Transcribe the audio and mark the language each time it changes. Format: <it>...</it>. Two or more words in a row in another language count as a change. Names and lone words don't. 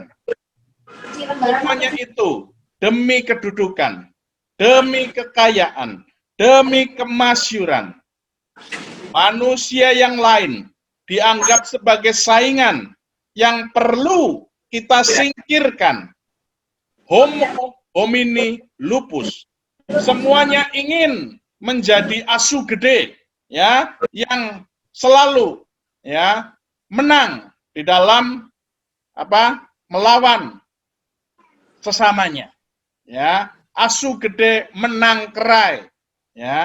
<id>Semuanya itu demi kedudukan, demi kekayaan, demi kemasyhuran. Manusia yang lain dianggap sebagai saingan yang perlu kita singkirkan.</id> <la>Homo homini lupus.</la> <id>Semuanya ingin menjadi</id> <jv>asu gede</jv> <id>ya, yang selalu ya menang di dalam melawan sesamanya. Ya,</id> <jv>asu gede</jv> <id>menang kerai ya.</id>